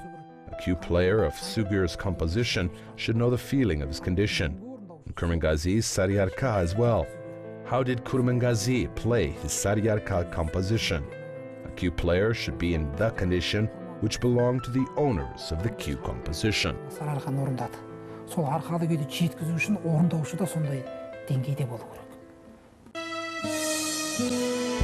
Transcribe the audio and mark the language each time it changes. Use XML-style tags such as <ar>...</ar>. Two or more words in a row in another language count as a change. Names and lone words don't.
<en>A kyui player of Sugir's composition should know the feeling of his condition. And Kurmangazy's Sariarka as well. How did Kurmangazy play his Sariarka composition? A kyui player should be in the condition which belonged to the owners of the kyui composition.</en> <kk>Сол арқалы күйді жеткізу үшін орындаушы да сондай деңгейде болу керек.</kk>